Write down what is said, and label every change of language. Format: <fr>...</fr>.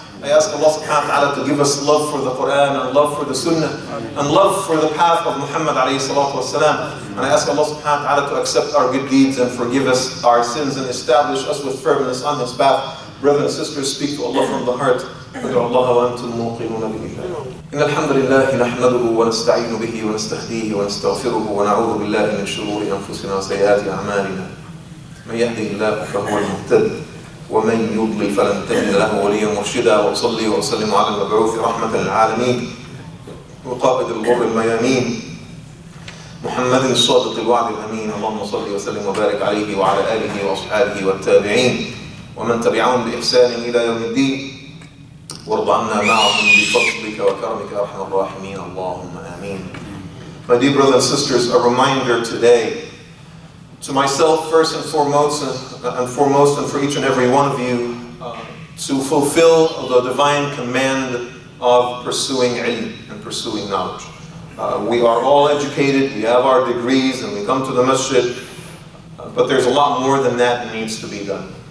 <en>I ask Allah subhanahu wa ta'ala to give us love for the Quran and love for the Sunnah and love for the path of Muhammad alayhi salatu wasalam. And I ask Allah subhanahu wa ta'ala to accept our good deeds and forgive us our sins and establish us with firmness on His path. Brothers and sisters, speak to Allah from the heart.</en> <ar>ادعوا الله وأنتم موقنون به. إن الحمد لله نحمده ونستعين به ونستهديه ونستغفره ونعوذ بالله من شرور أنفسنا وسيئات أعمالنا. من يهده الله فهو المهتد ومن يضلل فلن تجد له وليا مرشدا. وأصلي وأسلم على المبعوث رحمة للعالمين وقائد الغر الميامين محمد الصادق الوعد الأمين اللهم صل وسلم وبارك عليه وعلى آله وأصحابه والتابعين ومن تبعهم بإحسان إلى يوم الدين وارض عنا معهم بفضلك وكرمك يا أرحم الراحمين اللهم آمين.</ar> <en>My dear brothers and sisters, a reminder today to myself first and foremost and for each and every one of you to fulfill the divine command of pursuing ilm and pursuing knowledge. We are all educated, we have our degrees, and we come to the masjid, but there's a lot more than that needs to be done.</en>